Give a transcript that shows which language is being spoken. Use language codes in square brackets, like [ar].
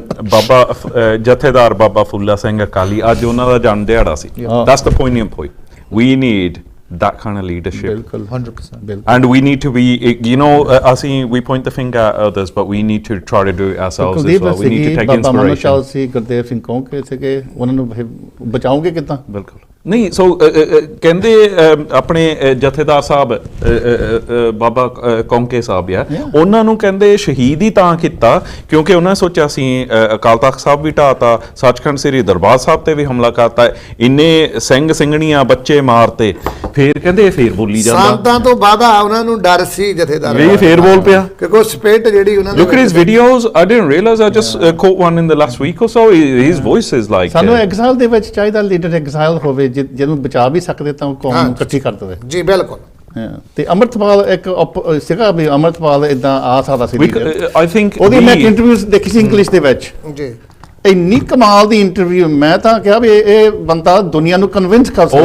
[pa] ਬਾਬਾ ਜਥੇਦਾਰ ਬਾਬਾ ਫੁੱਲਾ ਸਿੰਘ ਅਕਾਲੀ, ਅੱਜ ਉਹਨਾਂ ਦਾ ਜਨਮ ਦਿਹਾੜਾ ਸੀ। [en] That's the poignant point. We need that kind of leadership. [pa] ਬਿਲਕੁਲ 100%. [en] And we need to be, you know, we point the finger at others, but we need to try to do it ourselves as well. We need to take inspiration. [pa] ਸੀ ਗੁਰਦੇਵ ਸਿੰਘ ਕੌਂਕੇ ਸੀਗੇ, ਉਹਨਾਂ ਨੂੰ ਬਚਾਓਗੇ ਕਿੱਦਾਂ? ਬਿਲਕੁਲ ਨਹੀਂ, ਸੋ ਕਹਿੰਦੇ ਆਪਣੇ ਜਥੇਦਾਰ ਸਾਹਿਬ ਬਾਬਾ ਕੌਂਕੇ ਸਾਹਿਬ ਆ, ਉਹਨਾਂ ਨੂੰ ਕਹਿੰਦੇ ਸ਼ਹੀਦ ਹੀ ਤਾਂ ਕੀਤਾ ਕਿਉਂਕਿ ਉਹਨਾਂ ਨੇ ਸੋਚਿਆ ਅਸੀਂ ਅਕਾਲ ਤਖਤ ਸਾਹਿਬ ਵੀ ਢਾਤਾ, ਸੱਚਖੰਡ ਸ੍ਰੀ ਦਰਬਾਰ ਸਾਹਿਬ ਤੇ ਵੀ ਹਮਲਾ ਕਰਤਾ, ਇੰਨੇ ਸਿੰਘ ਸਿੰਘਣੀਆਂ ਬੱਚੇ ਮਾਰਤੇ, ਫੇਰ ਕਹਿੰਦੇ ਫੇਰ ਬੋਲੀ ਜਾਂਦਾ, ਸੰਤਾਂ ਤੋਂ ਬਾਅਦਾ ਉਹਨਾਂ ਨੂੰ ਡਰ ਸੀ ਜਥੇਦਾਰ, ਇਹ ਫੇਰ ਬੋਲ ਪਿਆ ਕਿਉਂਕਿ ਸਪਿਰਿਟ ਜਿਹੜੀ ਉਹਨਾਂ ਦੀ। [en] Look at his videos, I didn't realize, I just caught one in the last week or so, his voice is like [pa] ਸਾਨੂੰ ਐਗਜ਼ਾਈਲ ਦੇ ਵਿੱਚ ਚਾਹੀਦਾ ਲੀਡਰ ਐਗਜ਼ਾਈਲ ਹੋਵੇ, ਜਿਹਨੂੰ ਬਚਾ ਵੀ ਸਕਦੇ ਤਾਂ ਕੌਮ ਨੂੰ ਇਕੱਠੀ ਕਰ ਦੇਵੇ। ਜੀ ਬਿਲਕੁਲ। ਤੇ ਅੰਮ੍ਰਿਤਪਾਲ ਇੱਕ ਸੀਗਾ ਵੀ ਅੰਮ੍ਰਿਤਪਾਲ ਇਦਾਂ ਆ ਸਕਦਾ ਸੀ, [en] I think [pa] ਉਹਦੀ ਮੈਂ ਇੰਟਰਵਿਊ ਦੇਖੀ ਸੀ ਇੰਗਲਿਸ਼ ਦੇ ਵਿੱਚ, ਜੀ ਇੰਨੀ ਕਮਾਲ ਦੀ ਇੰਟਰਵਿਊ, ਮੈਂ ਤਾਂ ਕਿਹਾ ਵੀ ਇਹ ਬੰਦਾ ਦੁਨੀਆ ਨੂੰ ਕਨਵਿੰਸ ਕਰ ਸਕਦਾ,